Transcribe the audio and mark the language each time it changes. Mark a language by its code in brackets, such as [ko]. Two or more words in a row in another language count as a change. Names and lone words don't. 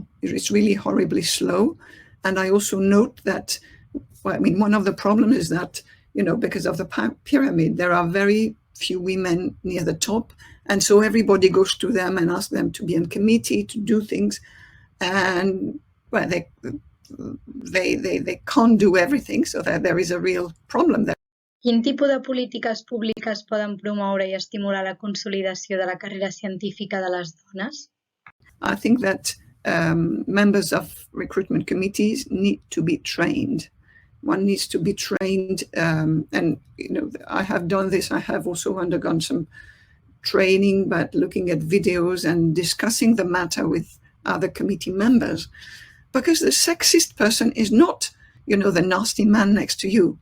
[en] It's really horribly slow. And I also note that, one of the problems is that, because of the pyramid, there are very few women near the top. And so everybody goes to them and asks them to be on committee, to do things. And they can't do everything, so that there is a real problem there. [ca] Quin tipus de polítiques públiques poden promoure i estimular la consolidació de la carrera científica de les dones? [en] I think that members of recruitment committees need to be trained. One needs to be trained, and I have done this. I have also undergone some training, but looking at videos and discussing the matter with other committee members, because the sexist person is not, the nasty man next to you.